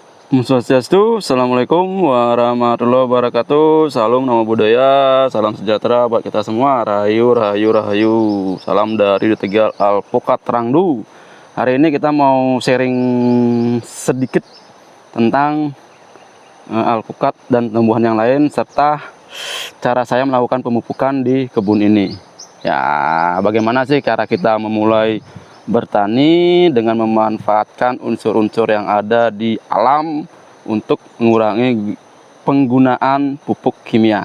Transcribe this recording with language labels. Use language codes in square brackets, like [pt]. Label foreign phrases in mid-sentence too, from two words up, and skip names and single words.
[ban] Om Swastiastu, [ar] السلام عليكم ورحمة الله وبركاته. [id] Salam nama budaya, salam sejahtera buat kita semua. Rahayu, rahayu, rahayu. Salam dari Tegal Alpukat Rangdu. Hari ini kita mau sharing sedikit tentang alpukat dan tumbuhan yang lain serta cara saya melakukan pemupukan di kebun ini. Ya, bagaimana sih cara kita memulai bertani dengan memanfaatkan unsur-unsur yang ada di alam untuk mengurangi penggunaan pupuk kimia.